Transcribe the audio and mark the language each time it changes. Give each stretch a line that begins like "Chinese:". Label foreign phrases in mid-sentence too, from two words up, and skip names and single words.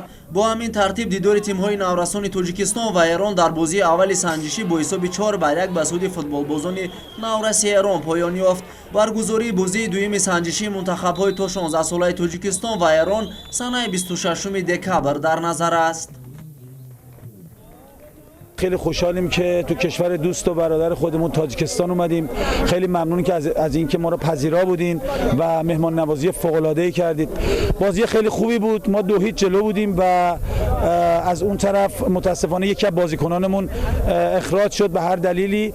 Tajik: бо ҳамин тартиб дидори тимҳои наврасони Тоҷикистон ва Эрон дар бозии аввали санҷишӣ бо ҳисоби 4-1 ба суди футболбозони навраси Эрон поён ёфт. баргузории бозии дуюми санҷишии мунтахабҳои то 16 солаи Тоҷикистон ва Эрон санаи 26 декабр дар назар аст.
Persian: خیلی خوشحالیم که تو کشور دوست و برادر خودمون تاجیکستان اومدیم. خیلی ممنونیم که از اینکه ما رو پذیرا بودین و مهمان نوازی فوق العاده ای کردید. بازی خیلی خوبی بود. ما 2-0 جلو بودیم و از اون طرف متاسفانه یکی از بازیکنانمون اخراج شد به هر دلیلی.